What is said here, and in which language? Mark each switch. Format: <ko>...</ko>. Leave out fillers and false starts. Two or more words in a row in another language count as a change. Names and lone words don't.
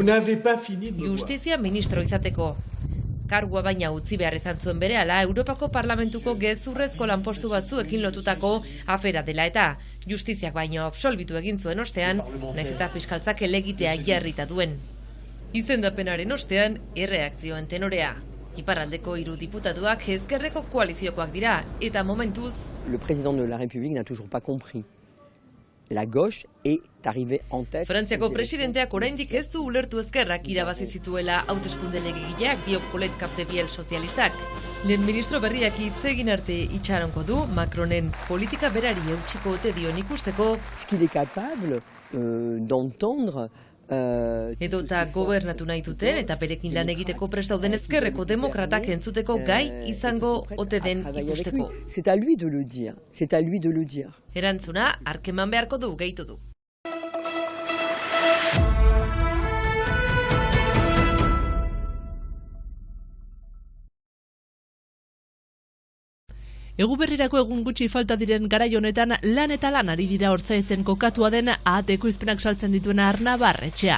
<eu>Justizia ministro izateko. Kargua baina utzi behar izan zuen berehala Europako Parlamentuko gezurrezko lanpostu batzuekin lotutako afera dela eta justiziak baino absolbitu egin zuen ostean, nahiz eta fiskaltzak helegitea jarrita duen. Izendapenaren ostean, erreakzioen tenorea. Iparraldeko 3 diputatuak ezkerreko koaliziokoak dira, eta momentuz...</eu> <fr>Le président de la République n'a toujours pas compris. La gauche est arrivée en tête...</fr> <eu>Frantziako presidenteak oraindik ez du ulertu ezkerrak irabazi zituela hauteskunde legegileak, dio Colette Capdevielle sozialistak. Lehen ministro berriak hitz egin arte itxarongo du, Macronen politika berari eutsiko ote dion ikusteko...</eu> <fr>Est-ce qu'il est capable d'entendre...</fr> <eu>Edota gobernatu nahi duten eta berekin lan egiteko prest dauden ezkerreko demokratak entzuteko gai izango ote den ikusteko.</eu> <fr>C'est à lui de le dire. C'est à lui de le dire.</fr> <eu>Erantzuna arkeman beharko du, gehitu du. Eguberrirako egun gutxi falta diren garai honetan lan eta lan ari dira Ortzaizen kokatua den ahateko izpenak saltzen dituen Arnabar etxean.</eu>